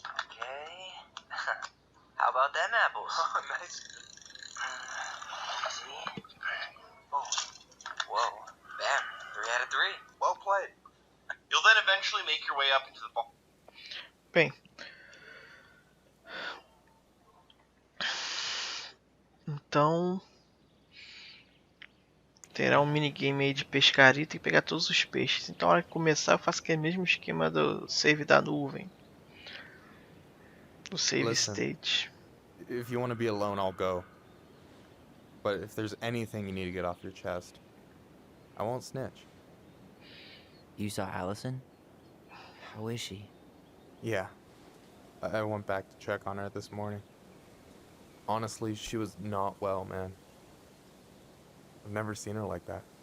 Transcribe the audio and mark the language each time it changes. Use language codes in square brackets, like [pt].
[en] Okay. How about them apples? Oh, nice. See? Oh. Whoa. Bam. 3 out of 3. Well played. You'll then eventually make your way up into the ball. [pt] Bem, então terá um minigame aí de pescaria, tem que pegar todos os peixes. Então, na hora que começar, eu faço aquele mesmo esquema do save da nuvem. Do save [en] Listen, state. If you want to be alone, I'll go. But if there's anything you need to get off your chest, I won't snitch. You saw Allison? How is she? Yeah. I went back to check on her this morning. Honestly, she was not well, man. I've never seen her like that.